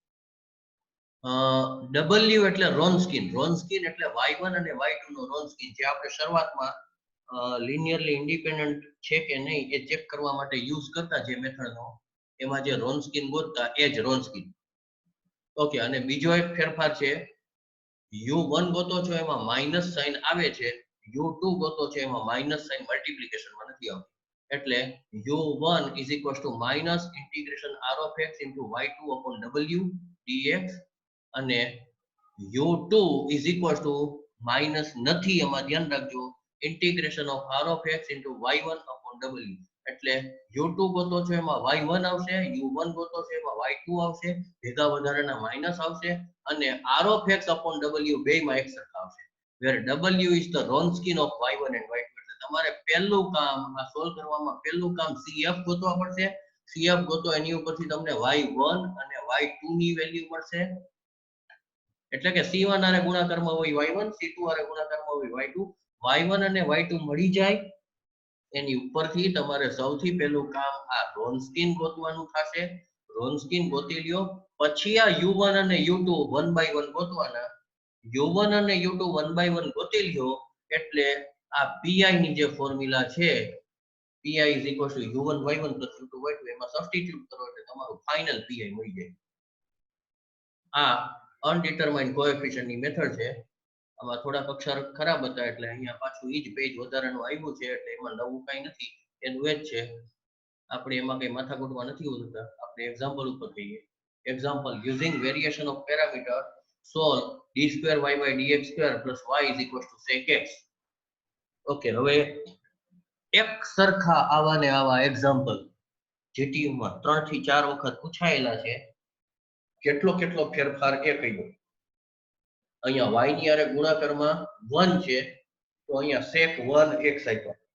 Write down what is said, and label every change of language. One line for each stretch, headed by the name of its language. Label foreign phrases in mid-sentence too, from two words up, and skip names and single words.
Gujarati: w એટલે રોન્સ્કિન એટલે y1 અને y2 નો રોન્સ્કિન, જે આપણે શરૂઆતમાં
English: linearly independent
Gujarati: છે કે નહીં એ ચેક કરવા માટે યુઝ કરતા જે મેથડનો, એમાં જે રોન્સ્કિન ગોતતા એ જ રોન્સ્કિન. ઓકે, અને બીજો એક ફેરફાર છે, u1 ગોતો છો એમાં
English: minus sign
Gujarati: આવે છે, u2 ગોતો છો એમાં
English: minus sign
Gujarati: મલ્ટીપ્લિકેશનમાં નથી આવતી.
English: એટલે u1 is equals to minus integration r of x into y2 upon w dx, અને u2 is equals to minus
Gujarati: નથી, એમાં ધ્યાન રાખજો,
English: integration of r of x into y1 upon w.
Gujarati: એટલે u2 ગોતો છો એમાં y1 આવશે, u1 ગોતો છો એમાં y2 આવશે, ભેગા વધારાના માઇનસ આવશે, અને
English: r of x upon w
Gujarati: બેમાં એક સરખા આવશે,
English: where w is the Wronskian of y1 and y2.
Gujarati: એટલે તમારે પહેલું કામ આ સોલ્વ કરવામાં પહેલું કામ CF ગોતવા પડશે. CF ગોતો, એની ઉપરથી તમને y1 અને y2 ની વેલ્યુ મળશે. એટલે કે C1 આરે ગુણાકારમાં હોય y1, C2 આરે ગુણાકારમાં હોય y2. y1 અને y2 મળી જાય એની ઉપરથી તમારે સૌથી પહેલું કામ આ રોન્સ્કિન ગોતવાનું થશે. રોન્સ્કિન ગોતી લ્યો, પછી આ u1 અને u2 1 by 1 ગોતવાના. u1 અને u2 1 by 1 ગોતી લ્યો એટલે આ pi ની જે ફોર્મ્યુલા છે,
English: pi is equals to u1 y1 plus u2 y2,
Gujarati: એમાં સબસ્ટિટ્યુટ કરો એટલે તમારું ફાઇનલ pi મળી જાય. આ
English: undetermined coefficient
Gujarati: ની મેથડ છે. આમાં થોડાક અક્ષર ખરાબ હતા એટલે અહીંયા પાછું ઈ જ પેજ વધારાનું આવ્યું છે, એટલે એમાં નવું કઈ નથી, એનું એ જ છે. આપણે એમાં કઈ માથાકૂટમાં નથી હોતા. આપણે એક્ઝામ્પલ ઉપર જઈએ.
English: example, using variation of parameter solve d2 y by dx square plus y is equals to sec x.
Gujarati: ઓકે, હવે એક સરખા આવા ને આવા એક્ઝામ્પલ GTU માં 3 થી 4 વખત પૂછાયેલા છે. કેટલો ફેરફાર એ કહી દો. અહીંયા y ની હારે ગુણાકારમાં 1 છે, તો અહીંયા sec 1x આપ્યો.